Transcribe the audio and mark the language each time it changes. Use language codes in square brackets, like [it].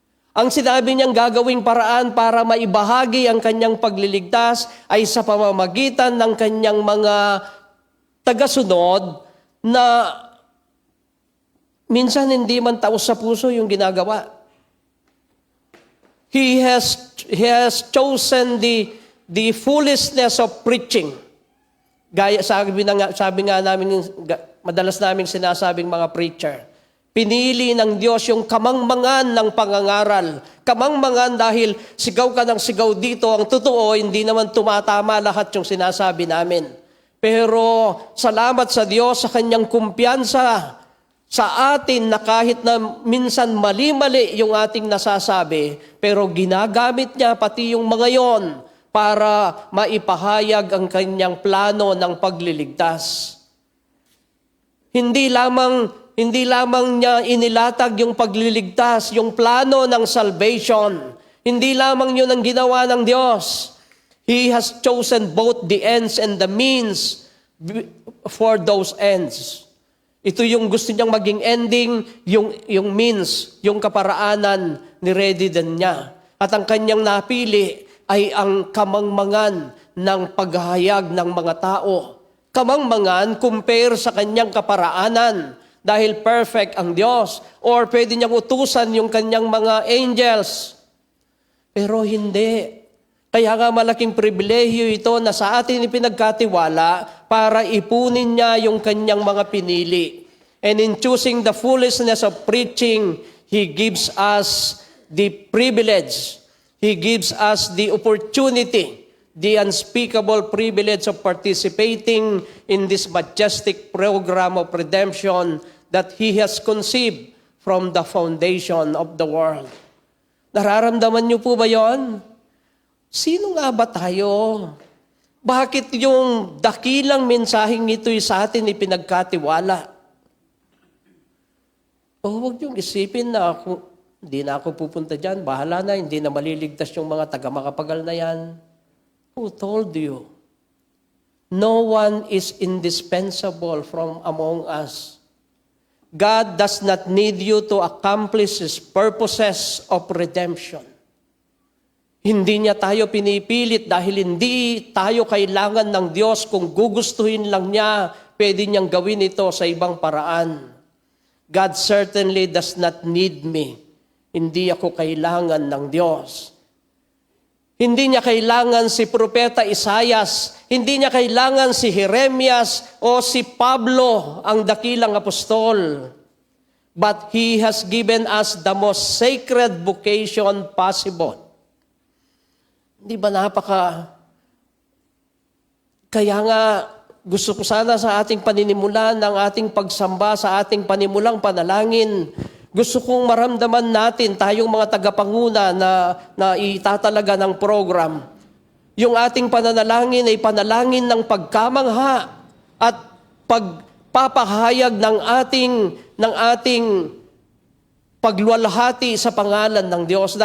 [tl] Ang sinabi niyang gagawing paraan para maibahagi ang kanyang pagliligtas ay sa pamamagitan ng kanyang mga tagasunod na minsan hindi man taos sa puso yung ginagawa. [en] He has chosen the foolishness of preaching. [tl] Gaya sabi nga namin, madalas namin sinasabing mga preacher, pinili ng Diyos yung kamangmangan ng pangangaral. Kamangmangan dahil sigaw ka ng sigaw dito. Ang totoo, hindi naman tumatama lahat yung sinasabi namin. Pero salamat sa Diyos sa kanyang kumpiyansa sa atin na kahit na minsan mali-mali yung ating nasasabi, pero ginagamit niya pati yung mga yon para maipahayag ang kanyang plano ng pagliligtas. Hindi lamang niya inilatag yung pagliligtas, yung plano ng salvation. Hindi lamang yun ang ginawa ng Diyos. [en] He has chosen both the ends and the means for those ends. [tl] Ito yung gusto niyang maging ending, yung means, yung kaparaanan ni ready din niya. At ang kanyang napili ay ang kamangmangan ng paghahayag ng mga tao. Kamangmangan compare sa kanyang kaparaanan dahil perfect ang Diyos. Or pwede niyang utusan yung kanyang mga angels. Pero hindi. Kaya nga malaking pribilehiyo ito na sa atin ipinagkatiwala para ipunin niya yung kanyang mga pinili. [en] And in choosing the foolishness of preaching, He gives us the privilege. He gives us the opportunity, the unspeakable privilege of participating in this majestic program of redemption that He has conceived from the foundation of the world. [tl] Nararamdaman niyo po ba yon? Sino nga ba tayo? Bakit yung dakilang mensaheng ito'y sa atin ipinagkatiwala? Huwag niyong isipin na hindi na ako pupunta dyan, bahala na, hindi na maliligtas yung mga taga-makapagal na yan. [en] Who told you? No one is indispensable from among us. God does not need you to accomplish His purposes of redemption. [tl] Hindi niya tayo pinipilit dahil hindi tayo kailangan ng Diyos. Kung gugustuhin lang niya, pwede niyang gawin ito sa ibang paraan. [en] God certainly does not need me. [tl] Hindi ako kailangan ng Diyos. Hindi niya kailangan si Propeta Isaias. Hindi niya kailangan si Jeremias o si Pablo, ang dakilang apostol. [en] But He has given us the most sacred vocation possible. [tl] Di ba Kaya nga, gusto ko sana sa ating paninimulan, ng ating pagsamba, sa ating panimulang panalangin, gusto kong maramdaman natin, tayong mga tagapanguna na itatalaga ng program, yung ating pananalangin ay panalangin ng pagkamangha at pagpapahayag ng ating pagluwalhati sa pangalan ng Diyos.